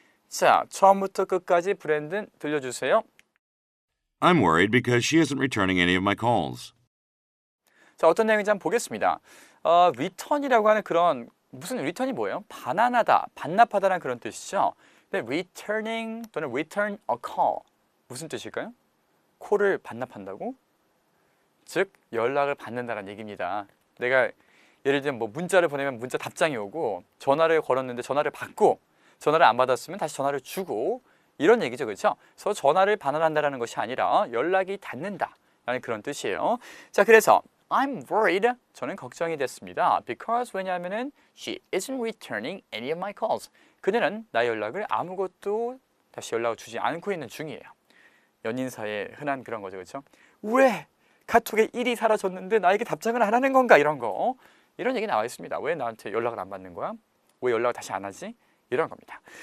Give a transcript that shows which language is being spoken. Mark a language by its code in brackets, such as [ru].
[ko] 자, 처음부터 끝까지 브랜든 들려주세요. [en] I'm worried because she isn't returning any of my calls. [ko] 자, 어떤 내용인지 한번 보겠습니다. return이라고 하는 그런 무슨 return이 뭐예요? 반환하다, 반납하다라는 그런 뜻이죠. 근데 returning 또는 [en] return a call [ko] 무슨 뜻일까요? 콜을 반납한다고? 즉 연락을 받는다는 얘기입니다. 내가 예를 들면 뭐 문자를 보내면 문자 답장이 오고 전화를 걸었는데 전화를 받고 전화를 안 받았으면 다시 전화를 주고 이런 얘기죠, 그렇죠? 그래서 전화를 반환한다는 것이 아니라 연락이 닿는다라는 그런 뜻이에요. 자, 그래서 [en] I'm worried. [ko] 저는 걱정이 됐습니다. [en] Because [ko] 왜냐하면은 [en] she isn't returning any of my calls. [ko] 그녀는 나의 연락을 아무것도 다시 연락을 주지 않고 있는 중이에요. 연인 사이에 흔한 그런 거죠, 그렇죠? 왜 카톡에 1이 사라졌는데 나에게 답장을 안 하는 건가 이런 거. 이런 얘기 나와 있습니다. 왜 나한테 연락을 안 받는 거야? 왜 연락을 다시 안 하지? 이런 겁니다.